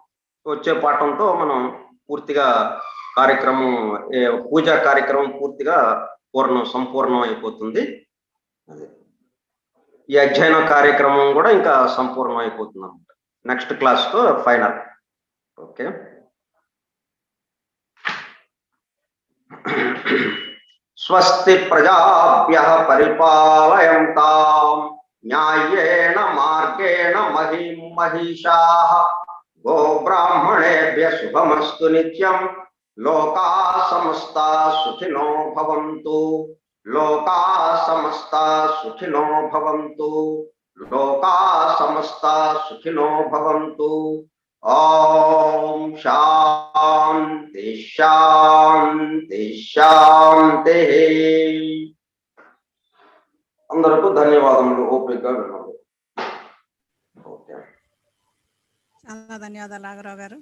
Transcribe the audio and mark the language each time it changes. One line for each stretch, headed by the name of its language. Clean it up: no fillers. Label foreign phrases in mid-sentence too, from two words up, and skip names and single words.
Telugu: వచ్చే పాఠంతో మనం పూర్తిగా కార్యక్రమం, పూజా కార్యక్రమం పూర్తిగా సంపూర్ణం అయిపోతుంది. ఈ అధ్యయన కార్యక్రమం కూడా ఇంకా సంపూర్ణం అయిపోతుంది అన్నమాట.
English: next class
Telugu: తో ఫైనల్. ఓకే,
Sanskrit: స్వస్తి ప్రజాభ్యః పరిపాలయంతాం న్యాయేన మార్గేణ మహిం మహిషాః గోబ్రాహ్మణేభ్యః శుభమస్తు నిత్యం. లోకాః సమస్తాః సుఖినో భవంతు. లోకాః సమస్తాః సుఖినో భవంతు. లోకాః సమస్తాః సుఖినో భవంతు. ఓం శాంతి శాంతి శాంతి.
Telugu: అందరికీ ధన్యవాదములు. ఓపికగా విన్నాము. చాలా ధన్యవాదాలు నాగరావు గారు.